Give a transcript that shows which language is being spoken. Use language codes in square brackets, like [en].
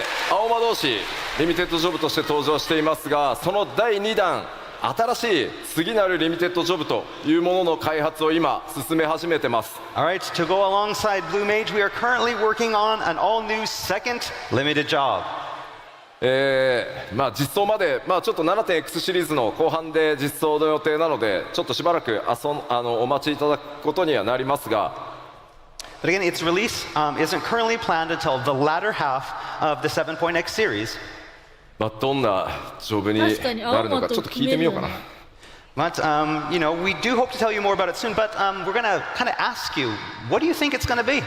[ja] 青魔同士リミテッドジョブとして登場していますが、その第2弾新しい次なるリミテッドジョブというものの開発を今進め始めてます。 [en] Alright, to go alongside Blue Mage, we are currently working on an all-new second limited job. [ja] 実装まで、ちょっと 7.x シリーズの後半で実装の予定なので、ちょっとしばらくお待ちいただくことにはなりますが、 [en] But again, its release isn't currently planned until the latter half of the 7.x series. [ja] どんなジョブになるのかちょっと聞いてみようかな。 [en] But you know, we do hope to tell you more about it soon. But we're gonna kind of ask you, what do you think it's gonna be?